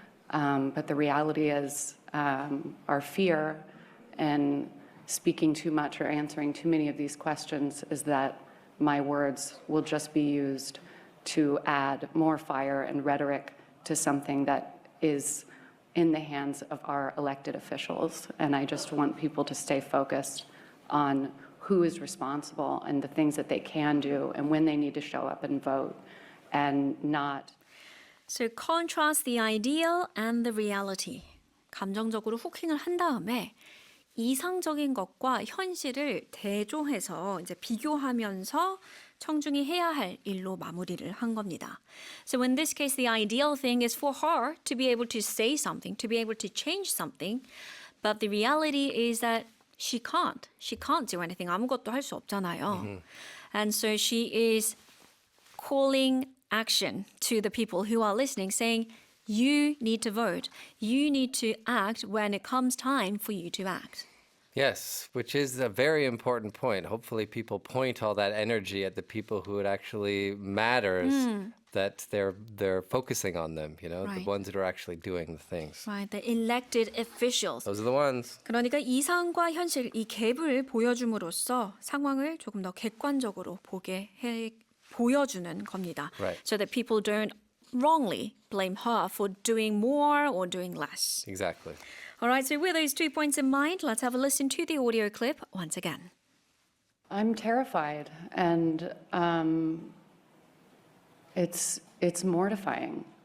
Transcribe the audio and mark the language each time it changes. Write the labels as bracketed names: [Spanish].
[English] But the reality is our fear and speaking too much or answering too many of these questions is that my words will just be used to add more fire and rhetoric to something that is in the hands of our elected officials. And I just want people to stay focused on who is responsible and the things that they can do and when they need to show up and vote and not. So contrast the ideal and the reality. [Korean] 감정적으로 후킹을 한 다음에 이상적인 것과 현실을 대조해서 이제 비교하면서 청중이 해야 할 일로 마무리를 한 겁니다. [English] So in this case, the ideal thing is for her to be able to say something, to be able to change something. But the reality is that she can't. She can't do anything. [Korean] 아무것도 할 수 없잖아요. [English] And so she is calling action to the people who are listening, saying, you need to vote. You need to act when it comes time for you to act. Yes, which is a very important point. Hopefully people point all that energy at the people who it actually matters that they're focusing on them, you know, the Right. ones that are actually doing the things. Right, the elected officials. Those are the ones. [Korean] 그러니까 이상과 현실, 이 갭을 보여줌으로써 상황을 조금 더 객관적으로 보여주는 겁니다. [English] Right. So that people don't wrongly blame her for doing more or doing less. Exactly. All right, so with those 2 points in mind, let's have a listen to the audio clip once again. I'm terrified, and it's mortifying.